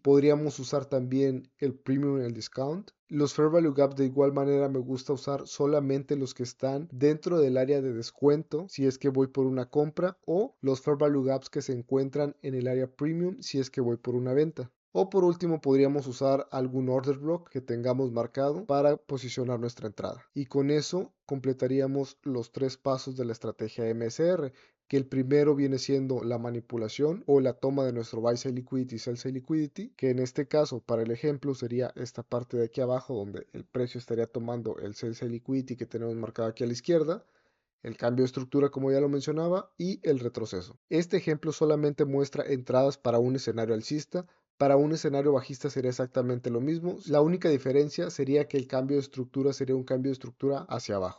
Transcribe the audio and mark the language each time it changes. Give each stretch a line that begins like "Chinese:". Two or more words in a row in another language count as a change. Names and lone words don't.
Spanish: Podríamos usar también el Premium y el Discount. Los
English: Fair Value Gaps
Spanish: de igual manera me gusta usar solamente los que están dentro del área de descuento si es que voy por una compra, o los
English: Fair Value Gaps
Spanish: que se encuentran en el área Premium si es que voy por una venta. O por último podríamos usar algún
English: order block
Spanish: que tengamos marcado para posicionar nuestra entrada. Y con eso completaríamos los tres pasos de la estrategia MSR, que el primero viene siendo la manipulación o la toma de nuestro
English: buy side liquidity
Spanish: y
English: sell side liquidity,
Spanish: que en este caso para el ejemplo sería esta parte de aquí abajo donde el precio estaría tomando el
English: sell side liquidity
Spanish: que tenemos marcado aquí a la izquierda, el cambio de estructura como ya lo mencionaba y el retroceso. Este ejemplo solamente muestra entradas para un escenario alcista. Para un escenario bajista sería exactamente lo mismo. La única diferencia sería que el cambio de estructura sería un cambio de estructura hacia abajo.